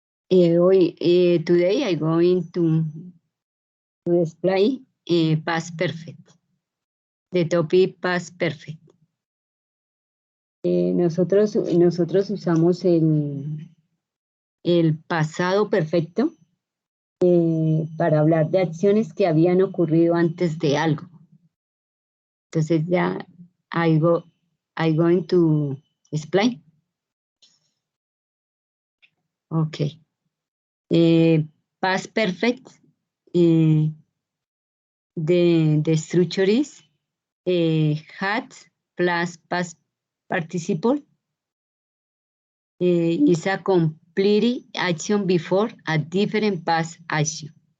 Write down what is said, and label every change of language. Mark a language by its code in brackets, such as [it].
[en] Today I'm going to display past perfect. The topic past perfect. [es] Nosotros usamos el pasado perfecto para hablar de acciones que habían ocurrido antes de algo. Entonces ya [en] I'm going to explain. Okay. Past perfect. The structure is had plus past participle is a complete action before a different past action.